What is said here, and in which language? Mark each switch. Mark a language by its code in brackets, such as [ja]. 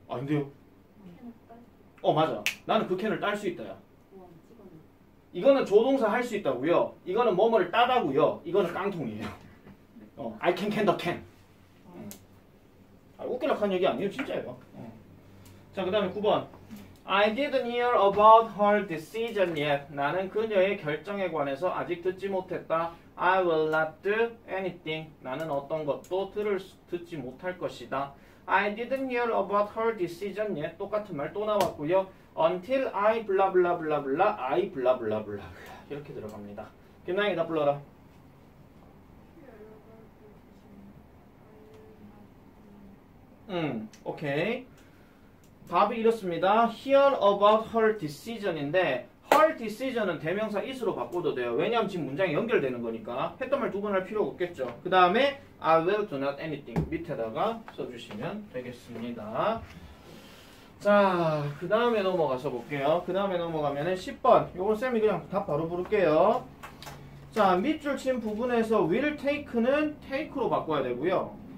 [ko] 근데요. 캔을 딸 맞아. 나는 그 캔을 딸 수 있다야. 우와 찍어내 이거는 조동사 할 수 있다고요. 이거는 뭐뭐를 따다고요. 이거는 깡통이에요. [en] I can the can. [ko] 웃기려고 한 얘기 아니에요. 진짜예요. 자, 그 다음에 9번. [en] I didn't hear about her decision yet. [ko] 나는 그녀의 결정에 관해서 아직 듣지 못했다. [en] I will not do anything. [ko] 나는 어떤 것도 듣지 못할 것이다. [en] I didn't hear about her decision yet. [ko] 똑같은 말 또 나왔고요. [en] Until I blah blah blah blah. I blah blah blah blah. [ko] 이렇게 들어갑니다. 김나영이 다 불러라. 오케이. 답이 이렇습니다. [en] Hear about her decision [ko] 인데 her decision은 대명사 is로 바꿔도 돼요. 왜냐하면 지금 문장이 연결되는 거니까 했던 말 두 번 할 필요가 없겠죠. 그 다음에 [en] I will do not anything [ko] 밑에다가 써주시면 되겠습니다. 자, 그 다음에 넘어가서 볼게요. 그 다음에 넘어가면은 10번. 요건 쌤이 그냥 답 바로 부를게요. 자, 밑줄 친 부분에서 will take는 take로 바꿔야 되고요.